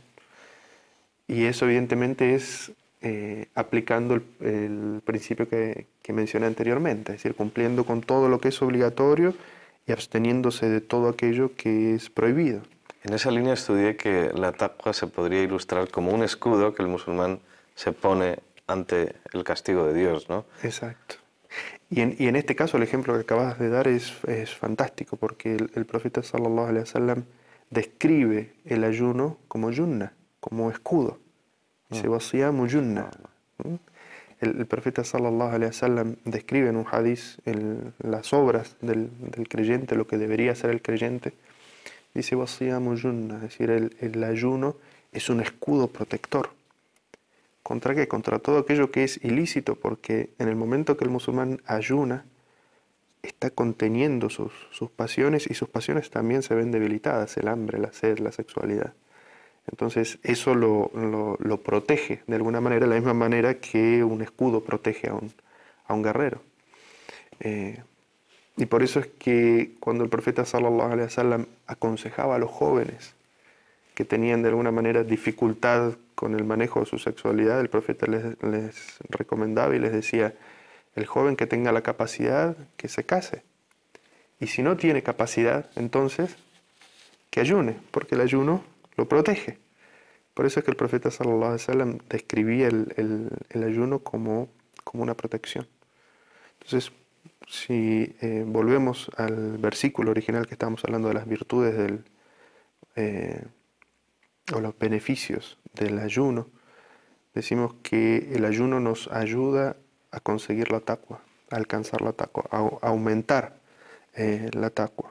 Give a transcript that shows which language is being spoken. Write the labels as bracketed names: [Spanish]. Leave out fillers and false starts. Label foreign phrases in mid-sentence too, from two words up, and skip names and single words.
[Spanish] Y eso evidentemente es aplicando el principio que mencioné anteriormente, es decir, cumpliendo con todo lo que es obligatorio y absteniéndose de todo aquello que es prohibido. En esa línea estudié que la taqwa se podría ilustrar como un escudo que el musulmán se pone ante el castigo de Dios, ¿no? Exacto. Y en este caso el ejemplo que acabas de dar es fantástico, porque el profeta [Arabic] صلى الله عليه وسلم [Spanish] describe el ayuno como yunna, como escudo. [Arabic] Dice: والصيام جنة. [Spanish] El profeta [Arabic] صلى الله عليه وسلم [Spanish] describe en un hadiz las obras del creyente, lo que debería hacer el creyente. Dice: [Arabic] والصيام جنة, [Spanish] es decir, el ayuno es un escudo protector. ¿Contra qué? Contra todo aquello que es ilícito, porque en el momento que el musulmán ayuna, está conteniendo sus pasiones, y sus pasiones también se ven debilitadas: el hambre, la sed, la sexualidad. Entonces eso lo protege de alguna manera, de la misma manera que un escudo protege a un guerrero. Y por eso es que cuando el profeta [Arabic] صلى الله عليه وسلم [Spanish] aconsejaba a los jóvenes que tenían de alguna manera dificultad con el manejo de su sexualidad, el profeta les recomendaba y les decía: el joven que tenga la capacidad, que se case. Y si no tiene capacidad, entonces que ayune, porque el ayuno lo protege. Por eso es que el profeta [Arabic] صلى الله عليه وسلم [Spanish] describía el ayuno como una protección. Entonces, si volvemos al versículo original que estábamos hablando de las virtudes o los beneficios del ayuno, decimos que el ayuno nos ayuda a conseguir la taqwa, a alcanzar la taqwa, a aumentar la taqwa.